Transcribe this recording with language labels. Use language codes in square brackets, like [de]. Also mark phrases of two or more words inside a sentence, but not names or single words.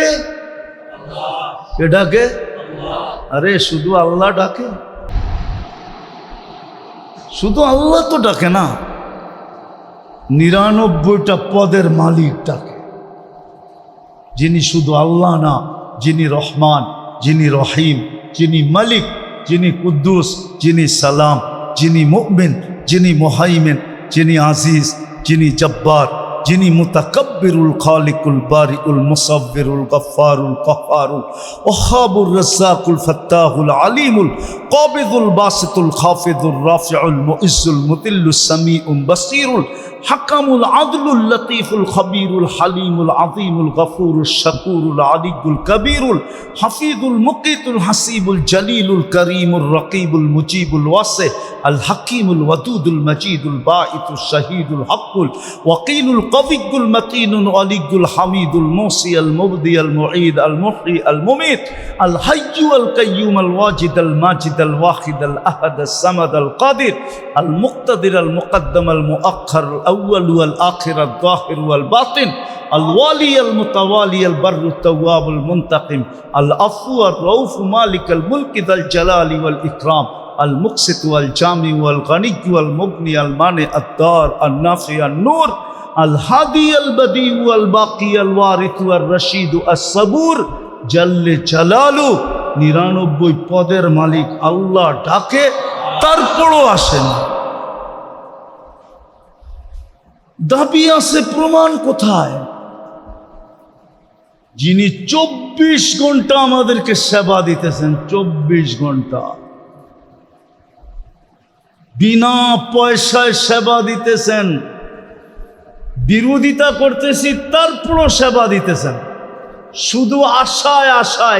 [bn] কে ডাকে? আরে শুধু আল্লাহ ডাকে, শুধু আল্লাহ তো ডাকে না, 99টা পদের মালিক ডাকে, যিনি শুধু আল্লাহ না, যিনি রহমান, যিনি রহিম, যিনি মালিক, যিনি কুদ্দুস, যিনি সালাম, যিনি মুমিন, যিনি মুহাইমিন, যিনি আজিজ, যিনি জব্বার, যিনি মুতাকাব্বিরুল খালিকুল বারিউল মুসাব্বিরুল গফফারুল কাহ্হারুল ওয়াহাবুর রাজ্জাকুল ফাত্তাহুল আলিমুল কাবিদুল বাসিতুল খাফিদুর রাফিউল মুইজ্জুল মুতিল্লুস সামিউল বাসীরুল হাকামুল আদলুল লতীফুল খবীরুল হালিমুল আযীমুল গফুরুশ শাকুরুল আলিয়ুল কবীরুল হাফিজুল মুকিতুল হাসিবুল জলিলুল করিমুর রকিবুল মুজিবুল ওয়াসি আল হাকিমুল ওয়াদুদুল মজিদুল বাঈতুশ শাহীদুল হকুল ওয়াকিলুল কবিয়ুল মতিনুল আলিয়ুল হামিদুল মুসি আল মুবদি আল মুঈদ আল মুহয়ি আল মুমীত আল হাইয়্যু আল কাইয়্যুম আল ওয়াজিদ আল মাজিদ আল ওয়াহিদ আল আহাদ আস সামাদ আল কাদির আল মুক্তাদির আল মুকদ্দম আল মুআখ্খার الأول [ar] والآخر الظاهر والباطن الوالي المتوالي البر التواب المنتقم العفو الرؤوف مالك الملك ذا الجلال والإكرام المقسط والجامع والغني والمغني المانع الدار النافع النور الهادي البديع والباقي الوارث والرشيد الصبور جل جلاله [bn] 99 পদের মালিক আল্লাহ ডাকে, তারপরও আসেন। দাবি আছে, প্রমাণ কোথায়? যিনি 24 ঘন্টা আমাদেরকে সেবা দিতেছেন, 24 ঘন্টা বিনা পয়সায় সেবা দিতেছেন, বিরোধিতা করতেছি তারপরও সেবা দিতেছেন, শুধু আশায় আশায়।